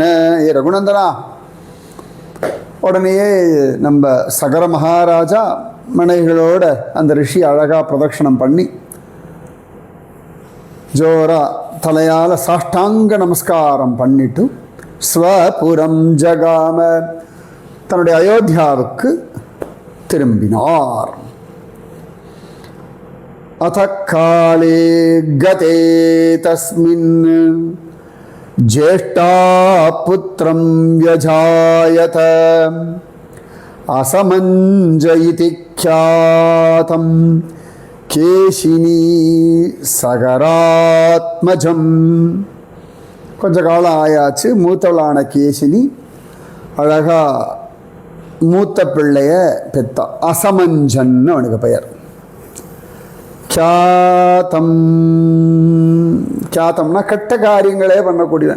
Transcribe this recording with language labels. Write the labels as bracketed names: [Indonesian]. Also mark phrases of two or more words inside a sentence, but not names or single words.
[Tamil] ஏ ரகுநந்தனா, உடனேயே நம்ம சகர மகாராஜா மனைகளோட அந்த ரிஷி அழகாக பிரதட்சணம் பண்ணி ஜோரா தலையால் சாஷ்டாங்க நமஸ்காரம் பண்ணிட்டு [Sanskrit] स्वपुरम् जगाम, [Tamil] தன்னுடைய அயோத்தியாவுக்கு திரும்பினார். [Sanskrit] अथ काले गते तस्मिन् ज्येष्ठा पुत्रं व्यजायत असमञ्ज इति ख्यातं केशिनी सगरात्मजं. [Tamil] கொஞ்ச காலம் ஆயாச்சு. மூத்தவளான கேசினி அழகா மூத்த பிள்ளைய பெத்தா. அசமஞ்சன்னு அவனுக்கு பெயர். கியாத்தம், கியாத்தம்னா கெட்ட காரியங்களே பண்ணக்கூடியவன்.